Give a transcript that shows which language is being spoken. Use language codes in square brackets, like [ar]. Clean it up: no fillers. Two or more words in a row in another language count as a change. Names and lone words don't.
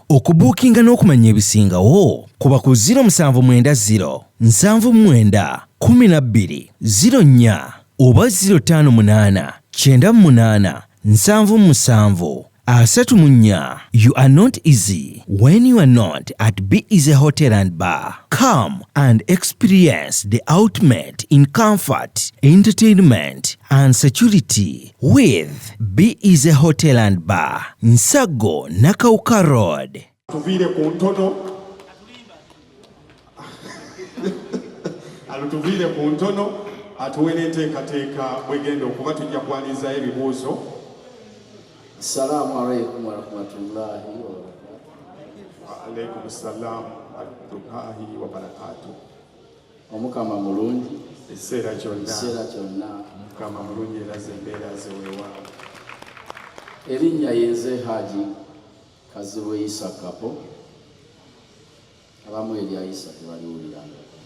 [lg] Okubuukinga n'okumanya ebisingawo kuba ku 0790 79 12 04 oba 058 98 77 34. [en] You are not easy when you are not at Be Easy Hotel and Bar. Come and experience the ultimate in comfort, entertainment and security with Be Easy Hotel and Bar, Nsaggo, Nakawuka Road. [lg] Tuviire ku ntono. Tuviire ku ntono atuwe n'enteekateeka bwegenda okuba tujja kwanirizayo ebibuuzo. [ar] السلام عليكم ورحمة الله وبركاته. وعليكم السلام ورحمة الله وبركاته. [lg] Omukama mulungi Ekiseera kyonna. Mukama mulungi era zembeera zewewa. Erinnya yenze Haji Kazibwe Isa Kapo. Abamu erya Isa tebaliwuliranga.